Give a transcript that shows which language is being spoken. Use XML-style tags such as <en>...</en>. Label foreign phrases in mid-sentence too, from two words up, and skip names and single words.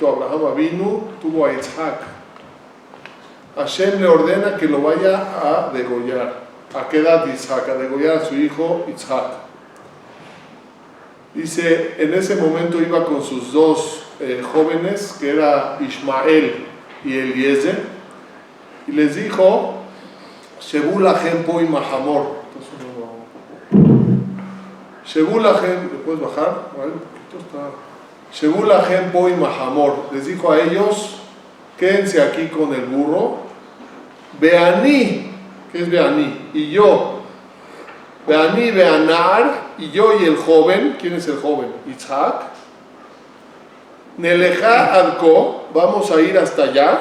<es>Abraham vino, tuvo a Isaac. Hashem le ordena que lo vaya a degollar. ¿A qué edad Isaac? A degollar a su hijo Isaac. Dice, en ese momento iba con sus dos jóvenes, que era Ismael y Eliezer, y les dijo,</es> <he>שבו לכם פה עם החמור. שבו לכם,</he> <es>¿le puedes bajar?</es> <he>שבו לכם פה עם החמור.</he> <es>Les dijo a ellos, quédense aquí con el burro. Beaní, ¿qué es Beaní? Y yo.</es> <he>ואני, והנער,</he> <es>y yo y el joven. ¿Quién es el joven? Isaac.</es> <he>נלכה עד כה,</he> <es>vamos a ir hasta allá.</es>